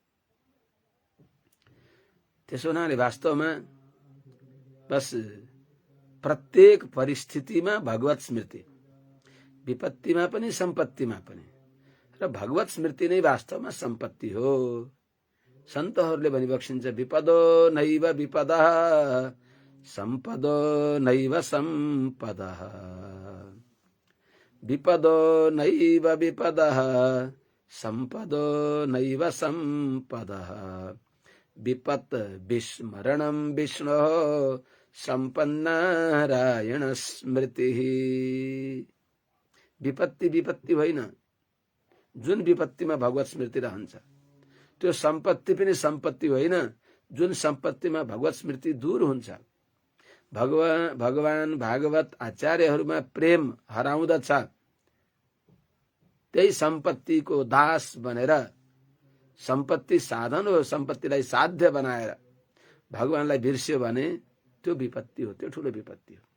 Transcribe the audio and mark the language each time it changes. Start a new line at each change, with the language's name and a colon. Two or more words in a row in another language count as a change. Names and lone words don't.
Nepali: त्यसो हुनाले वास्तवमा बस प्रत्येक परिस्थितिमा भगवत स्मृति, विपत्तिमा पनि सम्पत्तिमा पनि, र भगवत स्मृति नै वास्तवमा सम्पत्ति हो। सन्तहरूले भनिबक्सिन्छ,
Sanskrit: विपदो नैव विपदः सम्पदो नैव सम्पदः, विपदो नैव विपदः सम्पदो नैव सम्पदः, विपत् विस्मरणं विष्णोः सम्पन्नारायण स्मृतिः।
Nepali: विपत्ति विपत्ति होइन, जुन विपत्तिमा भगवत स्मृति रहन्छ त्यो सम्पत्ति पनि सम्पत्ति होइन, जुन सम्पत्तिमा भगवत स्मृति दूर हुन्छ। भगवान भागवत आचार्यहरूमा प्रेम हराउँदछ, त्यही सम्पत्तिको दास बनेर, सम्पत्ति साधन हो, सम्पत्तिलाई साध्य बनाएर भगवानलाई बिर्स्यो भने त्यो विपत्ति हो, त्यो ठुलो विपत्ति हो।